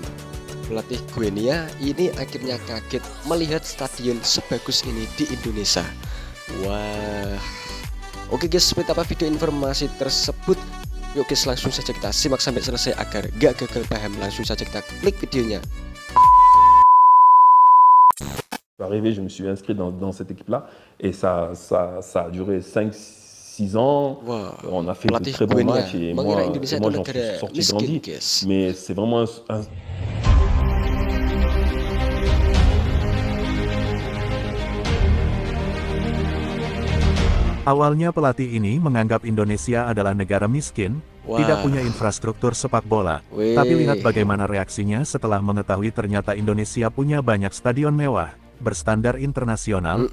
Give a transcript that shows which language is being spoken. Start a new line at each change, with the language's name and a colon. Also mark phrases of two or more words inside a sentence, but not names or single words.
Indonesian: Pelatih Guinea ini akhirnya kaget melihat stadion sebagus ini di Indonesia. Wah. Oke guys, seperti apa video informasi tersebut? Yuk guys, langsung saja kita simak sampai selesai agar gak gagal paham. Langsung saja kita klik videonya.
French: Arrivé, je me suis inscrit dans cette équipe-là et ça a duré 5-6 ans. Wow. On a fait de très bons matchs et moi j'en suis sorti grandi. Mais c'est vraiment un...
Indonesian: Awalnya pelatih ini menganggap Indonesia adalah negara miskin, tidak punya infrastruktur sepak bola. Tapi lihat bagaimana reaksinya setelah mengetahui ternyata Indonesia punya banyak stadion mewah, berstandar internasional.